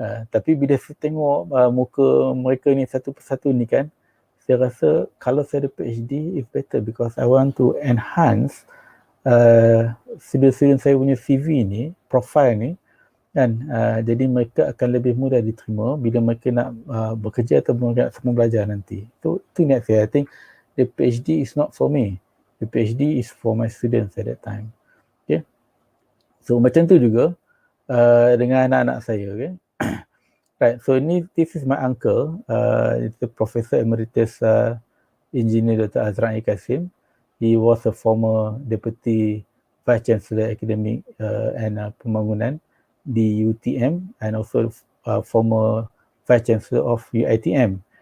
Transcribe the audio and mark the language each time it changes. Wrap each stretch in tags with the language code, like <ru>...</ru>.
<ms>Tapi bila saya tengok muka mereka ni satu persatu ni kan, saya rasa kalau saya ada PhD</ms> <en>is better because I want to enhance</en> <ms>student saya punya CV ni, profile ni kan, jadi mereka akan lebih mudah diterima bila mereka nak bekerja atau nak sama belajar nanti. Itu niat saya.</ms> <en>I think the PhD is not for me. The PhD is for my students at that time. Okay.</en> <ms>So macam tu juga dengan anak-anak saya.</ms> <en>Okay. Right. So this is my uncle, the Professor Emeritus Engineer Dr. Azran Kasim. He was a former Deputy Vice Chancellor Academic and Pembangunan di UTM and also former Vice Chancellor of UiTM.</en>